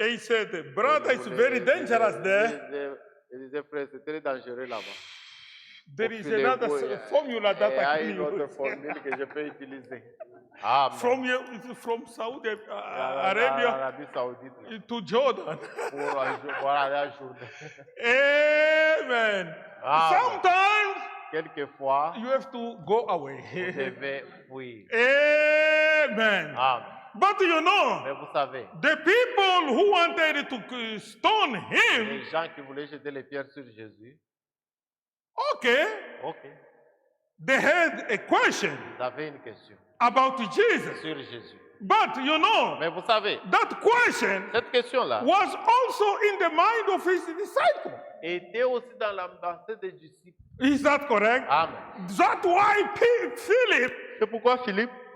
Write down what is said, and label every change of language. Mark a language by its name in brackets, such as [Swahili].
[English] He said, Brother, it's very dangerous there. [French] Il disait, frère, c'est très dangereux là-bas. [English] There is another formula that [French] Il y a [English] I can [French] une autre [English] use. [French] formule que je peux utiliser. [English] Amen. From Saudi [French] En [English] Arabia [French] Arabie Saoudite [English] to Jordan. [French] pour aller à Jourdain. [English] Amen. Amen. Sometimes [French] Quelquefois, [English] you have to go away. [French] vous devez fuir. [English] Amen. Amen. But you [French] Mais [English] know, [French] vous savez, [English] the people who wanted to stone him, [French] les gens qui voulaient jeter les pierres sur Jésus, [English] okay, [French] ok, [English] they had a question [French] ils avaient une question [English] about Jesus. [French] sur Jésus. [English] But you know, [French] Mais vous savez, [English] that question [French] cette question-là [English] was also in the mind of his disciple. [French] était aussi dans la pensée des disciples. [English] Is that correct? Amen. That's why Philip, [French] C'est pourquoi Philippe,